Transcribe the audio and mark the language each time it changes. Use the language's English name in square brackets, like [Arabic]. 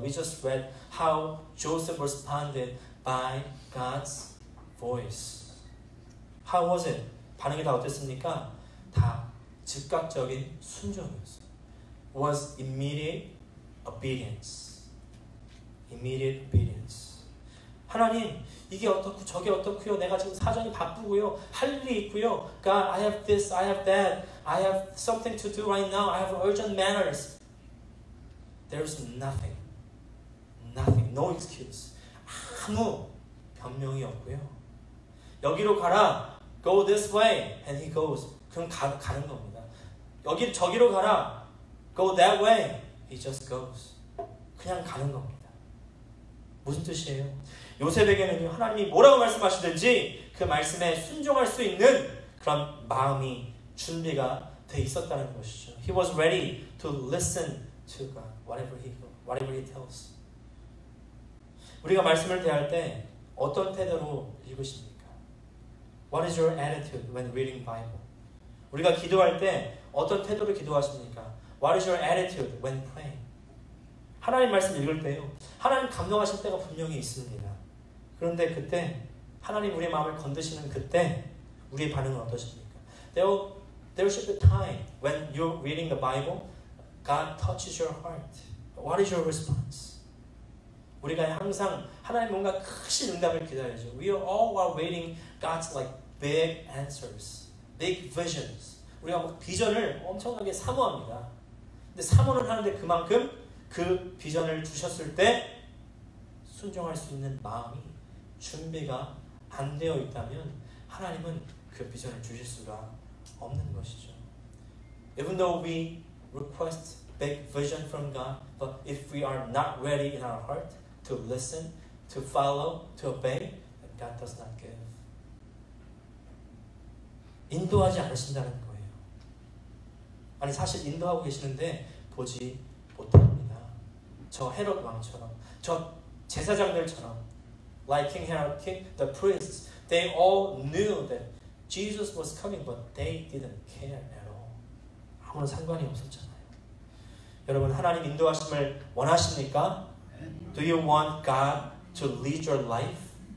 [English] We just read how Joseph responded by God's voice. How was it? [Korean] 반응이 다 어땠습니까? 다 즉각적인 순종이었어요. [English] Was immediate obedience. Immediate obedience. [Korean] 하나님, 이게 어떻고 저게 어떻고요. 내가 지금 사정이 바쁘고요. 할 일이 있고요. [English] God, I have this, I have that. I have something to do right now. I have urgent matters. There's nothing. Nothing. No excuse. [Korean] 아무 변명이 없고요. 여기로 가라. [English] Go this way. And he goes. [Korean] 그럼 가는 겁니다. 저기로 가라. [English] Go that way. He just goes. [Korean] 그냥 가는 겁니다. 무슨 뜻이에요? 요셉에게는요, 하나님이 뭐라고 말씀하시든지 그 말씀에 순종할 수 있는 그런 마음이 준비가 돼 있었다는 것이죠. [English] He was ready to listen to God, whatever he tells. [Korean] 우리가 말씀을 대할 때 어떤 태도로 읽으십니까? [English] What is your attitude when reading Bible? [Korean] 우리가 기도할 때 어떤 태도로 기도하십니까? [English] What is your attitude when praying? [Korean] 하나님 말씀 읽을 때요, 하나님 감동하실 때가 분명히 있습니다. 그런데 그때 하나님 우리의 마음을 건드시는 그때 우리의 반응은 어떠십니까? [English] There should be time when you're reading the Bible, God touches your heart. What is your response? [Korean] 우리가 항상 하나님 뭔가 크신 응답을 기다리죠. [English] We are all while waiting God's like big answers, big visions. [Korean] 우리가 막 비전을 엄청나게 사모합니다. 근데 사모는 하는데 그만큼 그 비전을 주셨을 때 순종할 수 있는 마음이 준비가 안 되어 있다면 하나님은 그 비전을 주실 수가 없는 것이죠. [English] Even though we request big vision from God, but if we are not ready in our heart to listen, to follow, to obey, then God does not give. [Korean] 인도하지 않으신다는 거예요. 아니 사실 인도하고 계시는데 보지 못합니다. 저 헤롯 왕처럼, 저 제사장들처럼, [English] like King Herod, the priests, they all knew that Jesus was coming, but they didn't care at all. [Korean] 아무런 상관이 없었잖아요. 여러분, 하나님 인도하심을 원하십니까? [English] Do you want God to lead your life?